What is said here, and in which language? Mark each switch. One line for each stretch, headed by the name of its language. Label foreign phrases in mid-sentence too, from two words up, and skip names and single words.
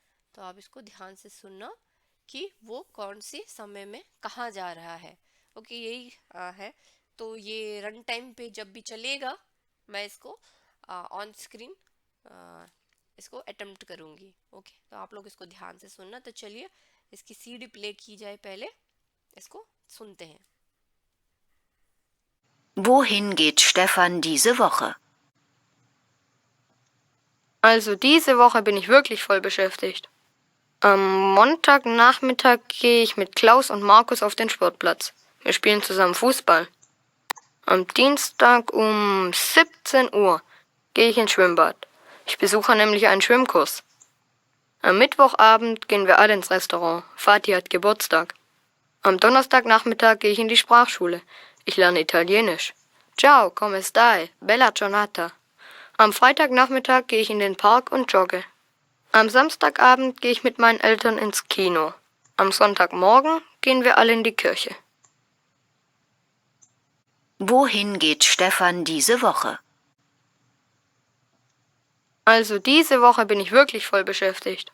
Hindi: तो आप इसको ध्यान से सुनना कि वो कौन से समय में कहाँ जा रहा है, ओके, यही है। तो ये
English: run time
Hindi: पे जब भी चलेगा मैं इसको
English: on screen
Hindi: इसको अटेम्प्ट करूँगी, ओके। तो आप लोग इसको ध्यान से सुनना। तो चलिए इसकी
English: CD play
Hindi: की जाए, पहले इसको सुनते हैं।
German: Wohin geht Stefan diese Woche? Also diese Woche bin ich wirklich voll beschäftigt. Am Montagnachmittag gehe ich mit Klaus und Markus auf den Sportplatz. Wir spielen zusammen Fußball. Am Dienstag um 17 Uhr gehe ich ins Schwimmbad. Ich besuche nämlich einen Schwimmkurs. Am Mittwochabend gehen wir alle ins Restaurant. Vati hat Geburtstag. Am Donnerstagnachmittag gehe ich in die Sprachschule. Ich lerne Italienisch.
Italian: Ciao, come stai? Bella giornata.
German: Am Freitagnachmittag gehe ich in den Park und jogge. Am Samstagabend gehe ich mit meinen Eltern ins Kino. Am Sonntagmorgen gehen wir alle in die Kirche. Wohin geht Stefan diese Woche? Also diese Woche bin ich wirklich voll beschäftigt.